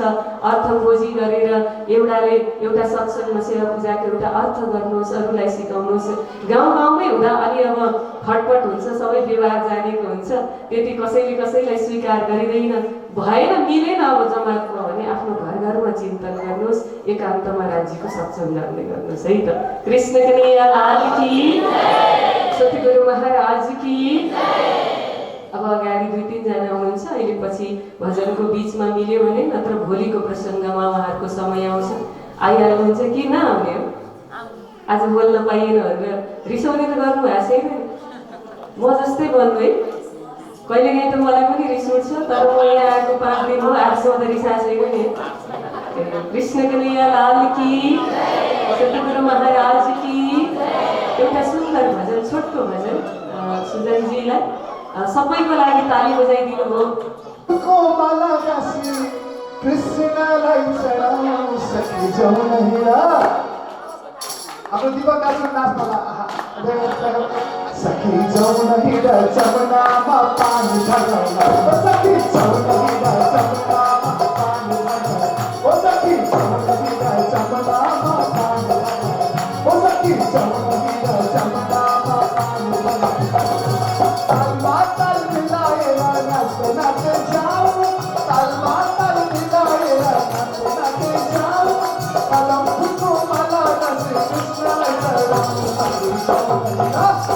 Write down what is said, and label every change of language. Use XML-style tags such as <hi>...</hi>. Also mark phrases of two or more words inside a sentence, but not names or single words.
<ne>अर्थ खोजी गरेर एउटा सत्सङ्गमा सेवा पूजाको एउटा अर्थ गर्नुहोस्, अरूलाई सिकाउनुहोस्। गाउँमै हुँदा अलि अब खटपट हुन्छ, सबै व्यवहार जानेको हुन्छ, त्यति कसैलाई स्वीकार गरिँदैन। भएन, मिलेन अब जमातमा भने आफ्नो घरमा चिन्तन गर्नुहोस्, एकान्तमा राज्यको सत्सङ्ग गर्नुहोस् है त।</ne> <hi>कृष्ण कन्हैया लाल की, सतगुरु महाराज की।</hi> <ne>अब अगाडि 2-3 जना हुनुहुन्छ, अहिले पछि भजनको बिचमा मिल्यो भने, नत्र भोलिको प्रसङ्गमा उहाँहरूको समय आउँछ। आइहाल्नुहुन्छ कि नआउने हो? आज बोल्न पाइएन भनेर रिसाउने त गर्नु भएको छैन नि? म जस्तै भन्नु है। कहिलेकाहीँ त मलाई पनि रिस उठ्छ, तर म यहाँ आएको 5 दिन हो, आजसम्म त रिसाएको छैन नि।</ne> <hi>कृष्ण कन्हैया लाल की, सतगुरु महाराज की।</hi> <ne>एउटा सुन्दर भजन, छोटो भजन सुजनजीलाई सबैको लागि ताली बजाइदिनु भयो। हाम्रो दीपक दाजु नाच्नला सखी जाऊ नहीं र जमुनामा पानी भर्न सखी जाऊ नहीं र जमुनामा पानी भर्न सखी जाऊ नहीं र जमुनामा पानी भर्न सखी जाऊ नहीं र जमुनामा पानी भर्न ताल माताल मिलाएर नाच जाऊ ताल माताल मिलाएर नाच जाऊ कदम फुको मला रस कृष्णलाई चढाऊ सखी जाऊ नहीं र</ne>